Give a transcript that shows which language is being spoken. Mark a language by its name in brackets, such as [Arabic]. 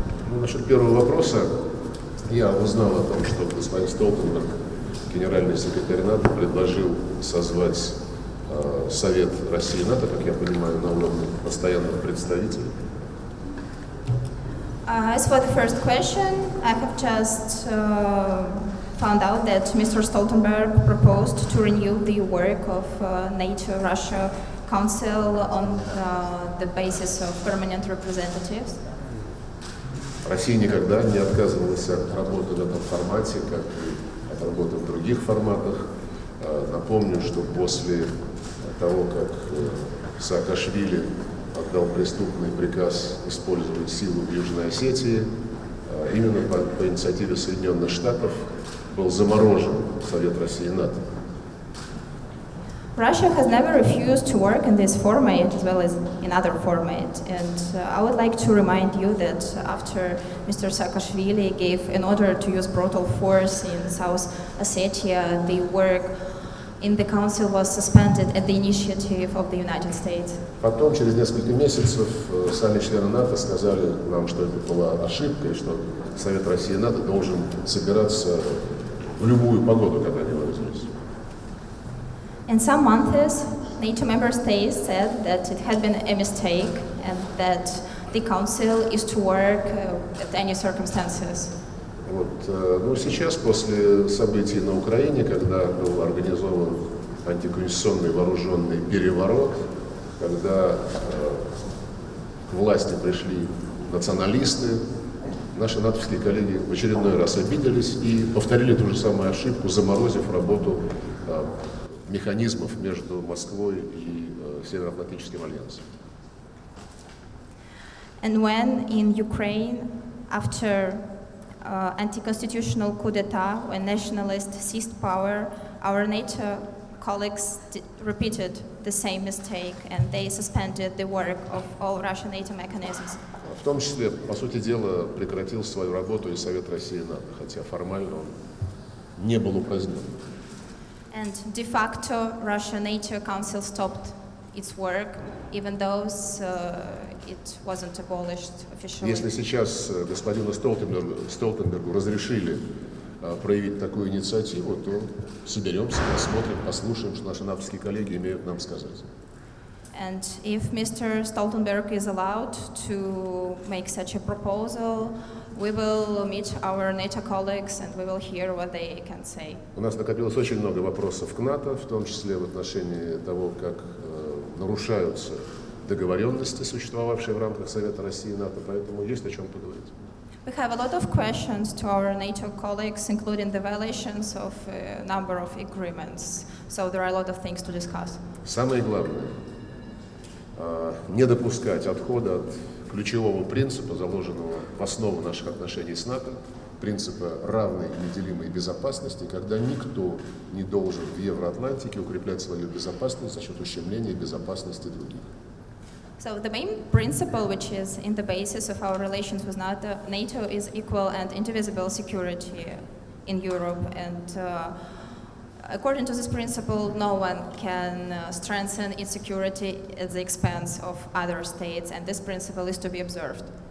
[Russian] Ну, насчет первого вопроса, я узнал о том, что господин Столтенберг, генеральный секретарь НАТО, предложил созвать Совет России и НАТО, как я понимаю, на уровне постоянных представителей. [English] As for the first question, I have just found out that Mr. Stoltenberg proposed to renew the work of NATO-Russia Council on the basis of permanent representatives. [Russian] Россия никогда не отказывалась от работы в этом формате, как и от работы в других форматах. Напомню, что после того, как Саакашвили отдал преступный приказ использовать силу в Южной Осетии, именно по инициативе Соединенных Штатов был заморожен Совет России и НАТО. [English] Russia has never refused to work in this format as well as in other formats, and I would like to remind you that after Mr. Saakashvili gave an order to use brutal force in South Ossetia, the work in the council was suspended at the initiative of the United States. [Russian] Потом, через несколько месяцев, сами члены НАТО сказали нам, что это была ошибка, и что Совет России и НАТО должен собираться в любую погоду, когда они выразились. [English] In some months, NATO member states said that it had been a mistake and that the council is to work at any circumstances. [Russian] Вот, ну, сейчас, после событий на Украине, когда был организован антиконституционный вооруженный переворот, когда к власти пришли националисты, наши натовские коллеги в очередной раз обиделись и повторили ту же самую ошибку, заморозив работу механизмов между Москвой и Североатлантическим альянсом. [English] And when in Ukraine, after anti-constitutional coup d'etat, when nationalists seized power, our NATO colleagues repeated the same mistake and they suspended the work of all Russian NATO mechanisms. [Russian] В том числе, по сути дела, прекратил свою работу и Совет России и НАТО, хотя формально он не был упразднен. [English] And de facto, Russian NATO Council stopped its work, even though it wasn't abolished officially. [Russian] Если сейчас господину Столтенбергу разрешили проявить такую инициативу, то соберемся, посмотрим, послушаем, что наши натовские коллеги имеют нам сказать. [English] And if Mr. Stoltenberg is allowed to make such a proposal, we will meet our NATO colleagues and we will hear what they can say. [Russian] У нас накопилось очень много вопросов к НАТО, в том числе в отношении того, как нарушаются договоренности, существовавшие в рамках Совета России и НАТО, поэтому есть о чем поговорить. [English] We have a lot of questions to our NATO colleagues, including the violations of a number of agreements. So there are a lot of things to discuss. [Russian] Самое главное – не допускать отхода от ключевого принципа, заложенного в основу наших отношений с НАТО, принципа равной и неделимой безопасности, когда никто не должен в Евроатлантике укреплять свою безопасность за счет ущемления безопасности других. [English] So the main principle which is in the basis of our relations with NATO is equal and indivisible security in Europe, and according to this principle, no one can strengthen its security at the expense of other states, and this principle is to be observed.